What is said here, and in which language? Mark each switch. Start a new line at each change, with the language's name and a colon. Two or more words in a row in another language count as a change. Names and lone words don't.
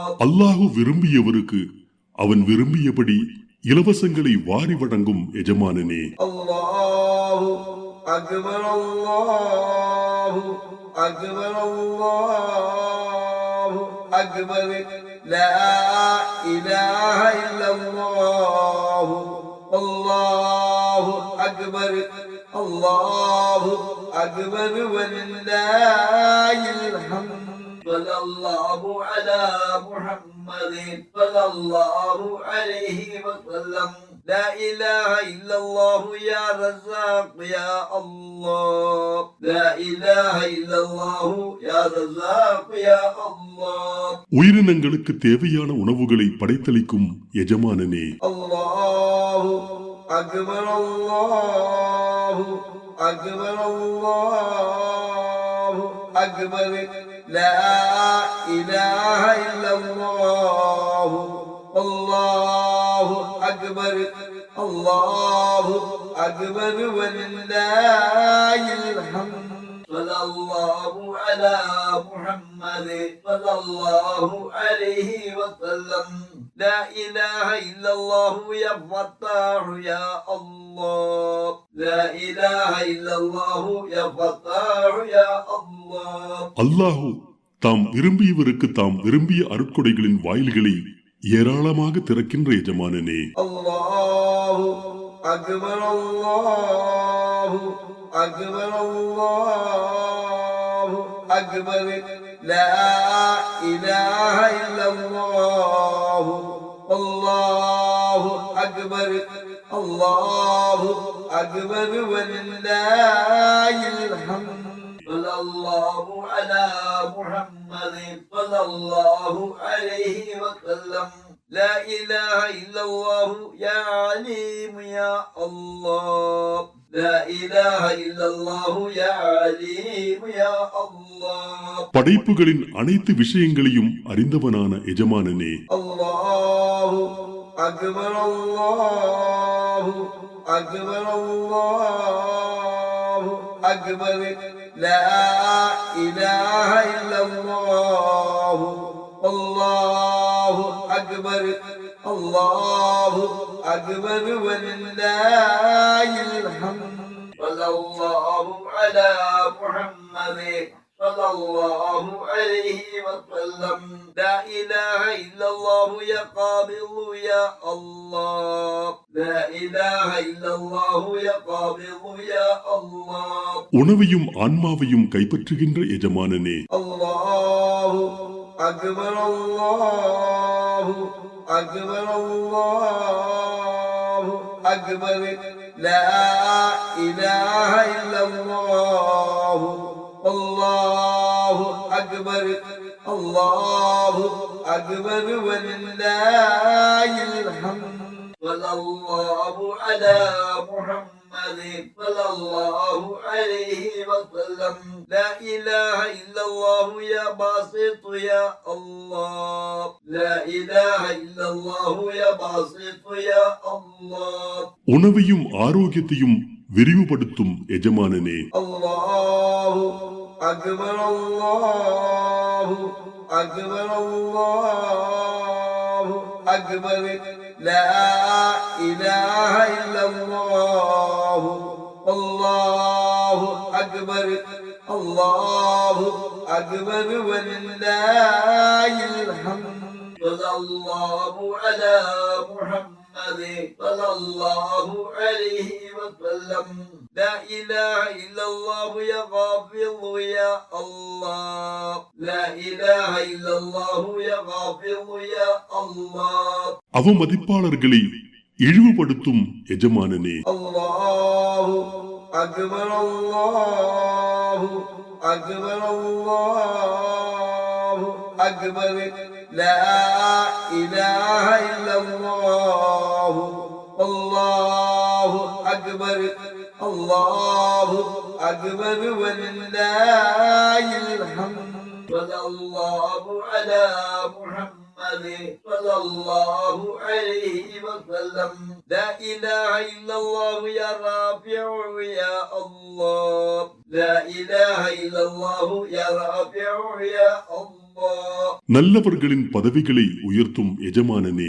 Tamil: அல்லாஹு விரும்பியவருக்கு அவன் விரும்பியபடி இலவசங்களை வாரி வழங்கும் எஜமானனே
Arabic: الله أكبر الله أكبر الله أكبر لا إله إلا الله الله أكبر الله أكبر ولله الحمد صلى الله على محمد صلى الله عليه وسلم لا إله إلا الله يا رزاق يا الله لا إله إلا الله يا رزاق يا الله
Tamil: உயிரினங்களுக்கு தேவையான உணவுகளை படைத்தளிக்கும் எஜமானனே
Arabic: الله أكبر الله أكبر الله أكبر لا إله إلا الله الله أكبر الله أكبر ولله الحمد صلى صلى الله على محمد صلى الله عليه وسلم لا إله إلا الله يا فتاح يا الله لا إله إلا الله يا فتاح يا الله
Tamil: அல்லாஹு தாம் விரும்பியவருக்கு தாம் விரும்பிய அருட்கொடைகளின் வாயில்களை ஏராளமாக திறக்கின்ற எஜமானனே.
Arabic: الله أكبر الله أكبر الله أكبر لا إله إلا الله الله أكبر الله أكبر ولله الحمد صلى الله على محمد صلى الله عليه وسلم لا إله إلا الله يا عليم يا الله لا إله إلا الله يا عليم يا الله
Tamil: படைப்புகளின் அனைத்து விஷயங்களையும் அறிந்தவனான எஜமானனே.
Arabic: الله أكبر الله أكبر الله أكبر لا إله إلا الله الله أكبر الله أكبر ولله الحمد صلى الله على محمد صلى الله عليه وسلم لا إله إلا الله يا قابل يا الله لا إله إلا الله يا قابل يا الله
Tamil: உணவையும் ஆன்மாவையும் கைப்பற்றுகின்ற எஜமானனே.
Arabic: الله أكبر الله أكبر الله أكبر لا إله إلا الله الله أكبر الله أكبر ولله الحمد صلى الله على محمد صلى الله عليه وسلم لا إله إلا الله يا باسط يا الله لا إله إلا الله يا باسط يا الله
Tamil: உணவையும் ஆரோக்கியத்தையும் விரிவுபடுத்தும் எஜமானனே.
Arabic: الله أكبر الله أكبر الله أكبر لا إله إلا الله الله أكبر الله أكبر ولله الحمد صلى الله على محمد صلى الله عليه وسلم لا إله إلا الله يا غافر يا الله لا إله إلا الله يا غافر يا الله
Tamil: அவமதிப்பாளர்களை இழிவுபடுத்தும் எஜமானனே.
Arabic: الله أكبر الله أكبر الله أكبر لا إله إلا الله الله أكبر الله أكبر ولله الحمد صلى الله على محمد صلى الله عليه وسلم لا إله إلا الله يا رافع يا الله لا إله إلا الله يا رافع يا الله
Tamil: நல்லவர்களின் பதவிகளை உயர்த்தும் எஜமானனே.